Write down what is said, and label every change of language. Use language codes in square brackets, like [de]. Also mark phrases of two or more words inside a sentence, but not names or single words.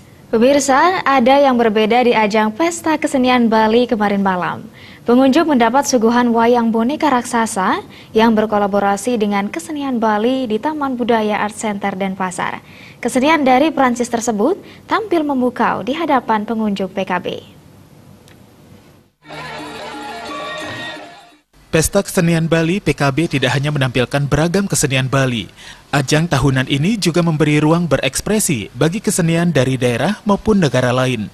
[id] Pemirsa, ada yang berbeda di ajang Pesta Kesenian Bali kemarin malam. Pengunjung mendapat suguhan wayang boneka raksasa yang berkolaborasi dengan kesenian Bali di Taman Budaya Art Center Denpasar. Kesenian dari Prancis tersebut tampil memukau di hadapan pengunjung PKB. Pesta Kesenian Bali PKB tidak hanya menampilkan beragam kesenian Bali. Ajang tahunan ini juga memberi ruang berekspresi bagi kesenian dari daerah maupun negara lain.